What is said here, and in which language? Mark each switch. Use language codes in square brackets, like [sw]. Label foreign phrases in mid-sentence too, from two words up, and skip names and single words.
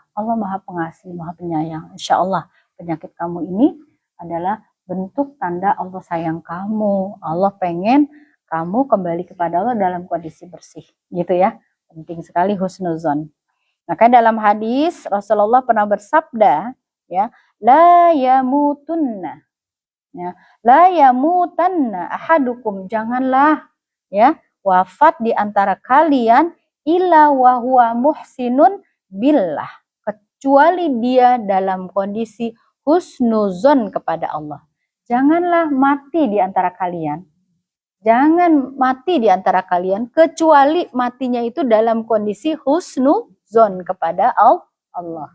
[id] Allah Maha Pengasih, Maha Penyayang. [ar] إن شاء الله [id] penyakit kamu ini adalah bentuk tanda Allah sayang kamu. Allah pengen kamu kembali kepada Allah dalam kondisi bersih. Gitu ya. Penting sekali husnuzon. Maka dalam hadis Rasulullah pernah bersabda, ya, [ar] لا يموتن. Ya, لا يموتن أحدكم, [id] janganlah ya wafat di antara kalian [ar] إلا وهو محسن بالله, [id] kecuali dia dalam kondisi husnuzon kepada Allah. Janganlah mati di antara kalian. Jangan mati di antara kalian kecuali matinya itu dalam kondisi husnuzon kepada Allah.